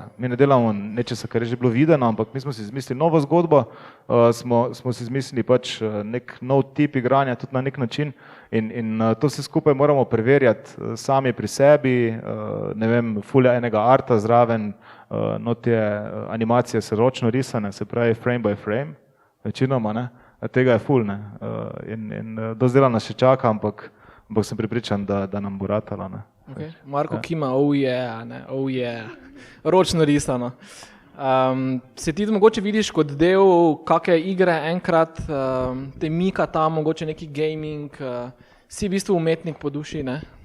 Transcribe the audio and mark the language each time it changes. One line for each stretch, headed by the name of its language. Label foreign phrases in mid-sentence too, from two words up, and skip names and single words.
Slovenian: Mi ne delamo nečesa, kar je že bilo videno, ampak mi smo si izmislili novo zgodbo, smo si izmislili pač nek nov tip igranja tudi na nek način in to vse skupaj moramo preverjati sami pri sebi, ne vem, fulja enega arta zraven, notje animacije so ročno risane, se pravi
English: frame by frame,
Slovenian: večinoma, ne, tega je ful, ne, in dosti dela nas še čaka, ampak sem pripričan, da nam bo ratalo, ne. Okay. Marko kima,
English: oh yeah,
Slovenian: ročno risano. Se ti mogoče vidiš kot del kakšne igre enkrat, te mika tam, mogoče neki gaming, si v bistvu umetnik po duši, ne?